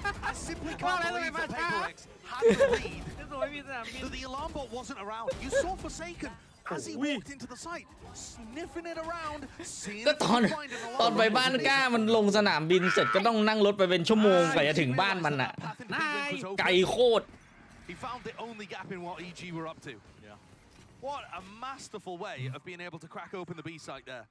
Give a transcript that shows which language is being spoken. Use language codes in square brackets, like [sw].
[en] I simply can't believe that PRX had the lead. That the alarm bot wasn't around. You saw Forsaken as he walked into the site, sniffing it around, seeing [th] ก็ตอนไปบ้านก้ามันลงสนามบินเสร็จก็ต้องนั่งรถไปเป็นชั่วโมงกว่าจะถึงบ้านมันอ่ะไกลโคตร [en] He found the only gap in what EG were up to. What a masterful way of being able to crack open the B site there.